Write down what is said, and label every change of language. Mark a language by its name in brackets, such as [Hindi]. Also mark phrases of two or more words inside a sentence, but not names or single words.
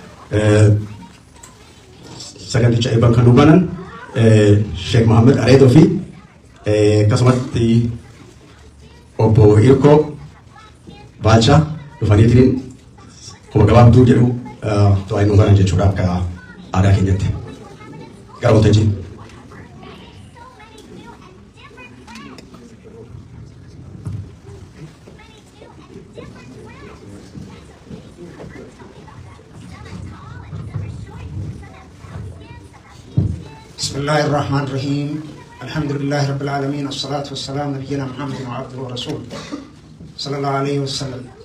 [Oromo] Saganticha eebban kan nu banan Sheekh Mohammed Areedoo fi akkasumatti obbo Irko Baalcha dhufaniitiin kuma gabaabduu jedhu to'ay nu banan jechuudha akka aadaa keenyatti. Gara waltajjii. [Arabic] بسم الله الرحمن الرحيم الحمد لله رب العالمين والصلاة والسلام نبينا محمد وعبده ورسوله صلى الله عليه وسلم